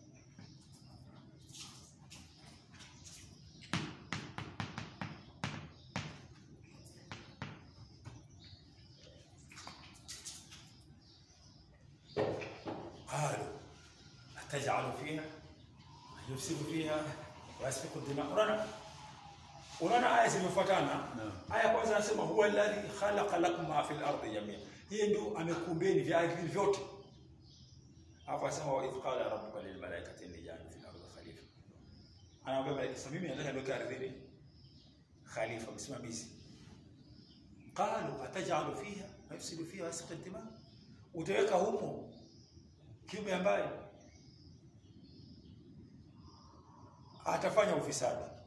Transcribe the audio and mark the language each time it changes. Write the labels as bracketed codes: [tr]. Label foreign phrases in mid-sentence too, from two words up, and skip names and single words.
[ar] قالوا أتجعل فيها يفسد فيها ويسفك الدماء. [sw] Unaona aya zimefuatana. Aya kwanza anasema [ar] هو الذي خلق لكم ما في الأرض جميعا. [sw] Yeye ndio amekuumbeni vya ardhi vyote. Hapo anasema [ar] وإذ قال ربك للملائكة إني جاعل في الأرض خليفة. [sw] Anaambia malaika mimi nataka niweke ardhini khalifa msimamizi. [ar] قالوا أتجعل فيها يفسد فيها ويسفك الدماء. [sw] Utaweka humo kiumbe ambaye atafanya ufisadi.